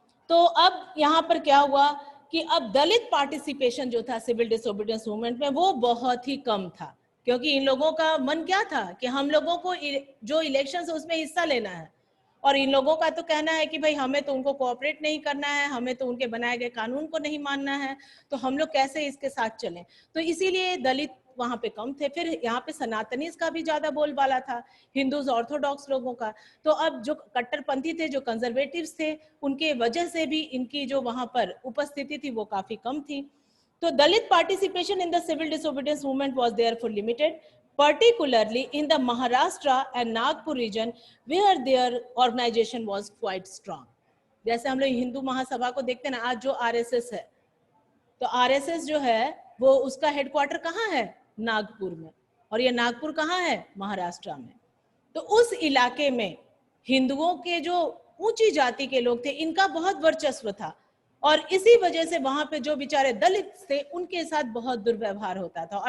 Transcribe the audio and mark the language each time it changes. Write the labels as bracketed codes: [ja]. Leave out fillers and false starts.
[hi] तो अब यहाँ पर क्या हुआ कि अब दलित पार्टिसिपेशन जो था सिविल डिसोबीडियंस मूवमेंट में, वो बहुत ही कम था, क्योंकि इन लोगों का मन क्या था कि हम लोगों को जो इलेक्शन है उसमें हिस्सा लेना है, और इन लोगों का तो कहना है कि भाई हमें तो उनको कोऑपरेट नहीं करना है, हमें तो उनके बनाए गए कानून को नहीं मानना है, तो हम लोग कैसे इसके साथ चलें। तो इसीलिए दलित वहां पे कम थे। फिर यहाँ पे सनातनीज का भी ज्यादा बोलबाला था, हिंदूज ऑर्थोडॉक्स लोगों का। तो अब जो कट्टरपंथी थे, जो कंजर्वेटिव्स थे, उनके वजह से भी इनकी जो वहां पर उपस्थिति थी वो काफी कम थी। [en] तो Dalit participation in the civil disobedience movement was therefore limited, particularly in the Maharashtra and Nagpur region where their organization was quite strong. [hi] जैसे हम लोग हिंदू महासभा को देखते हैं ना, आज जो आरएसएस है, तो आरएसएस जो है वो उसका हेडक्वार्टर कहाँ है? नागपुर में, और ये नागपुर कहाँ है? महाराष्ट्र में। तो उस इलाके में हिंदुओं के जो ऊंची जाति के लोग थे, इनका बहुत वर्चस्व था, और इसी वजह से वहां पे जो बेचारे दलित थे उनके साथ बहुत दुर्व्यवहार होता था।